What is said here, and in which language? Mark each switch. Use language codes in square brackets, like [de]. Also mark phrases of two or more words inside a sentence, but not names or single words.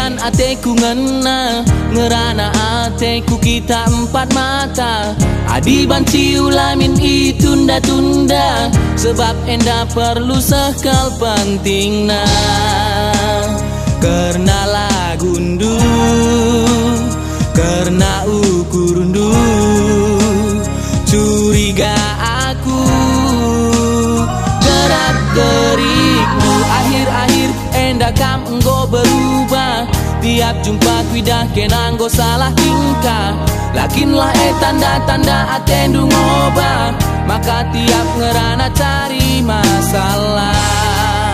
[btx] ateku ngena, ngerana ateku kita empat mata. Adi banci ulamin itunda-tunda, sebab enda perlu sekal pentingna. Karena lagundu, karena ukurundu, [id] curiga aku, gerak-gerikmu. [btx] Akhir-akhir enda kam enggo berubah, tiap jumpa kuidah kena enggo [id] salah tingkah. [btx] Lakinlah tanda-tanda atendu ngobah, maka tiap ngerana [id] cari masalah.